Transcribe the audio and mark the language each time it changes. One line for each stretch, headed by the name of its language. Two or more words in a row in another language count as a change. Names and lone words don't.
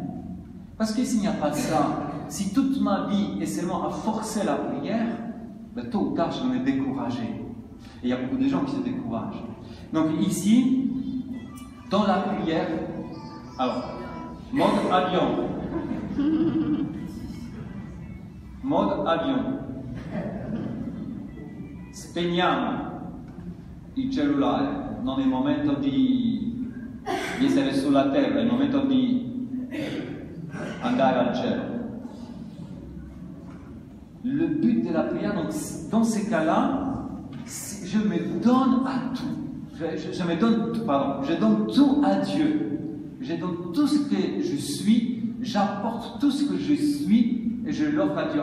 French: Parce que s'il n'y a pas ça, si toute ma vie est seulement à forcer la prière, ben, tôt ou tard je vais me décourager. Et il y a beaucoup de gens qui se découragent. Donc ici, dans la prière, alors, mode avion. Mode avion.
Italian: Spegniamo il cellulare. Non il momento di essere sulla terra, il momento di andare al cielo.
French: Le but de la prière, donc, dans ces cas-là, je me donne à tout. Je donne tout à Dieu. Je donne tout ce que je suis, j'apporte tout ce que je suis et je l'offre à Dieu.